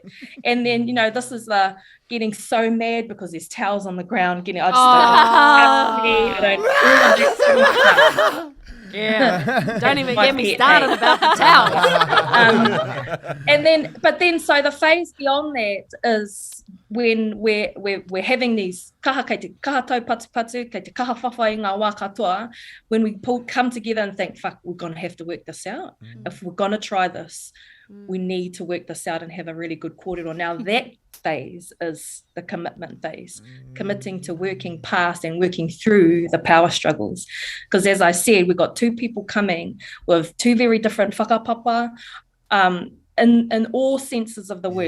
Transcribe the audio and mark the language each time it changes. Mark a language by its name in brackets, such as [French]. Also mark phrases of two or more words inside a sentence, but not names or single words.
[English] And then, you know, this is the getting so mad because there's towels on the ground, Yeah, don't even get me started about the towels. So the phase beyond that is when we're having these [Māori] kaha, kei te kaha tau patu, kei te kaha whawhai ngā wā katoa, [English] when we come together and think, fuck, we're going to have to work this out. If we're going to try this, we need to work this out and have a really good kōrero. Now that phase is the commitment phase, committing to working past and working through the power struggles. Because as I said, we've got two people coming with two very different whakapapa, in all senses of the word.